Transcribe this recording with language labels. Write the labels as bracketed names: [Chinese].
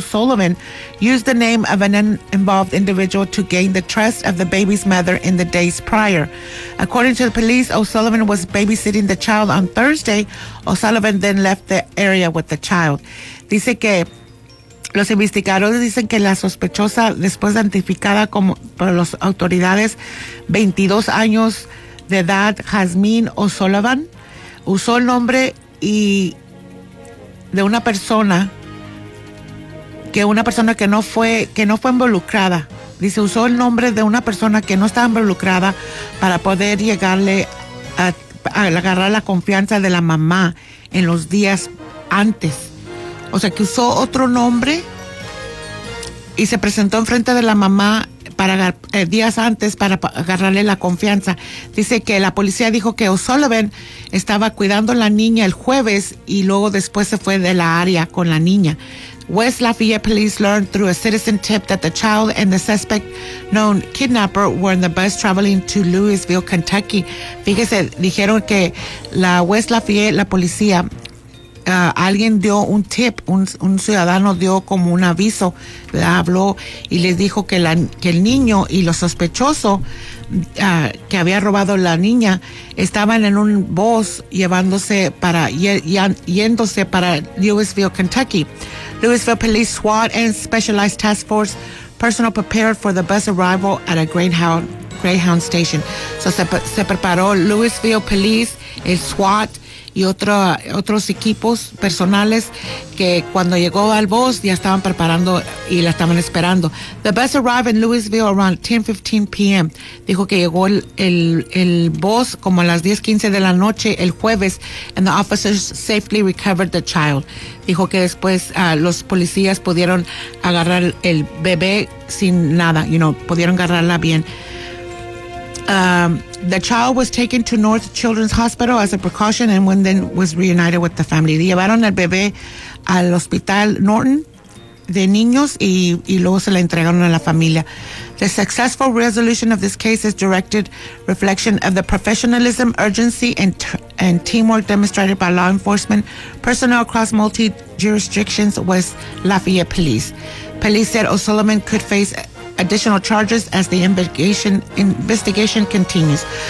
[English] Sullivan, used the name of an involved individual to gain the trust of the baby's mother in the days prior. According to the police, O'Sullivan was babysitting the child on Thursday. O'Sullivan then left the area with the child. [Spanish] Dice que los investigadores dicen que la sospechosa, después identificada como por las autoridades, 22 años de edad, Jasmine O'Sullivan, usó el nombre y de una persona que no fue involucrada. Dice, usó el nombre de una persona que no estaba involucrada para poder llegarle a agarrar la confianza de la mamá en los días antes. O sea, que usó otro nombre y se presentó enfrente de la mamá para días antes para agarrarle la confianza. Dice que la policía dijo que O'Sullivan estaba cuidando a la niña el jueves y luego después se fue de la área con la niña. [English] West Lafayette police learned through a citizen tip that the child and the suspect known kidnapper were in the bus traveling to Louisville, Kentucky. [Spanish] Fíjese, dijeron que la West Lafayette, la policía, alguien dio un tip, un ciudadano dio como un aviso, le habló y les dijo que el niño y lo sospechoso que había robado la niña estaban en un bus yéndose para Louisville, Kentucky. [English] Louisville Police SWAT and Specialized Task Force personnel prepared for the bus arrival at a Greyhound station. [Spanish] So se preparó Louisville Police, el SWAT y otros equipos personales que cuando llegó al bus ya estaban preparando y la estaban esperando. [English] The bus arrived in Louisville around 10:15 p.m. [Spanish] Dijo que llegó el bus como a las 10:15 de la noche el jueves [English] and the officers safely recovered the child. [Spanish] Dijo que después los policías pudieron agarrar el bebé sin nada, you know, pudieron agarrarla bien. [English] The child was taken to North Children's Hospital as a precaution and when then was reunited with the family. [Spanish] Llevaron al bebé al hospital Norton de niños y luego se la entregaron a la familia. [English] The successful resolution of this case is directed reflection of the professionalism, urgency, and teamwork demonstrated by law enforcement personnel across multi-jurisdictions West Lafayette Police. Police said O'Sullivan could face additional charges as the investigation continues.